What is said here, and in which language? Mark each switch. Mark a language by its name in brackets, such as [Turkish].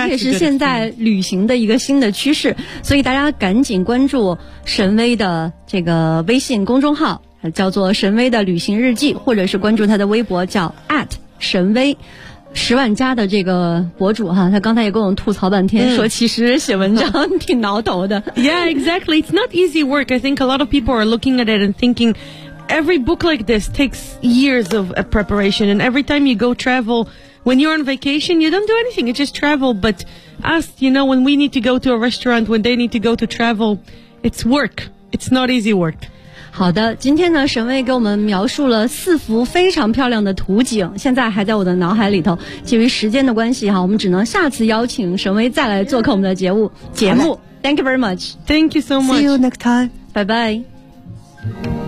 [Chinese] 而且是现在旅行的一个新的趋势，所以大家赶紧关注沈巍的这个微信公众号叫做沈巍的旅行日记，或者是关注他的微博叫 at 沈巍十万加的这个博主哈，他刚才也跟我们吐槽半天、说其实写文章挺挠头的。 [English] Yeah, exactly. It's not easy work. I think a lot of people are looking at it and thinking every book like this takes years of preparation. And every time you go travel, when you're on vacation, you don't do anything. You just travel. But us, you know, when we need to go to a restaurant, when they need to go to travel, it's work. It's not easy work. [Chinese] 好的，今天呢沈巍给我们描述了四幅非常漂亮的图景，现在还在我的脑海里头，基于时间的关系哈，我们只能下次邀请沈巍再来做客我们的节目。 [English] Thank you very much. Thank you so much. See you next time. Bye bye.